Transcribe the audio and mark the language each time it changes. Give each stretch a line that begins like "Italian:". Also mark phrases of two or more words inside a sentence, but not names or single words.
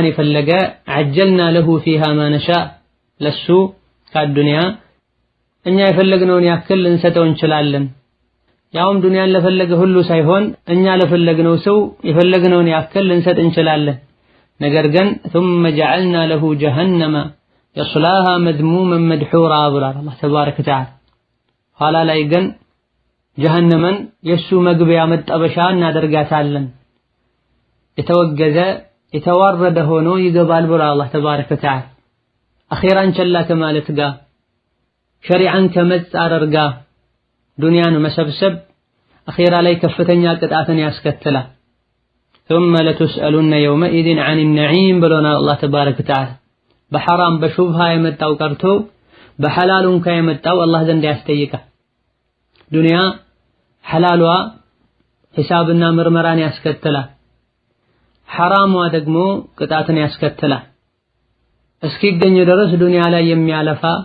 Amharic: የፈለገ
Arabic: عجلنا له فيها ما نشاء
Amharic: ለሱ ከዱንያ እኛ የፈለግነውን ያክል ልንሰጠው እንችላለን። ያውም ዱንያን ለፈለገ ሁሉ ሳይሆን እኛ ለፈለግነው ሰው የፈለግነውን ያክል ልንሰጥ እንችላለን። ነገር ግን
Arabic: ثم جعلنا له جهنم يصلاها مذموما مدحورا
Amharic: ብሏል አላህ
Arabic: تبارك وتعالى።
Amharic: ኋላ ላይ ግን ጀሃነምን የሱ መግቢያ መጠበሻ እናደርጋታለን፣ የተወገዘ የተዋረደ ሆኖ ይገባል ብሏል አላህ
Arabic: تبارك وتعالى።
Amharic: አኺራን ቸላ ከማለት ጋር ሸሪዓን ከመጻረር ጋር ዱንያን መሰብሰብ አኺራ ላይ ከፍተኛ ቅጣትን ያስከትላል።
Arabic: ثم لتسألن يومئذ عن النعيم
Amharic: ብሎናል አላህ
Arabic: تبارك وتعالى።
Amharic: በሐራም በሹብሃ የመጣው ቀርቶ በሐላሉን ከየመጣው አላህ ዘንድ ያስጠይቃል። ዱንያ ሐላሏ ሒሳብና ምርመራን ያስከትላል፣ ሐራሟ ደግሞ ቅጣትን ያስከትላል። እስኪገኝ ድረስ ዱንያ ላይ የሚያለፋ